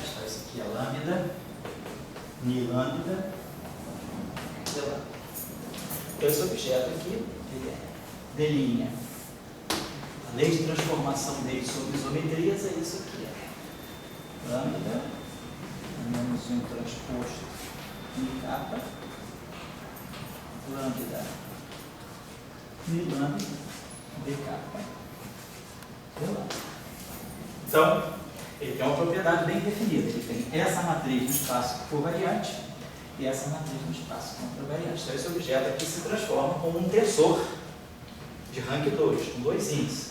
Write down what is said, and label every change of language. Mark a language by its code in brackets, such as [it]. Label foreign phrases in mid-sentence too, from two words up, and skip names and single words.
[pt] Então isso aqui é lambda, mi lambda, sei lá. Então esse objeto aqui, ele é d'linha. A lei de transformação dele sobre isometrias é isso aqui. Lambda, menos 1 transposto mi kappa, lambda, mi lambda, d kappa. Então, ele tem uma propriedade bem definida. Ele tem essa matriz no espaço covariante e essa matriz no espaço contravariante. Então, esse objeto aqui se transforma como um tensor de rank 2, com dois índices.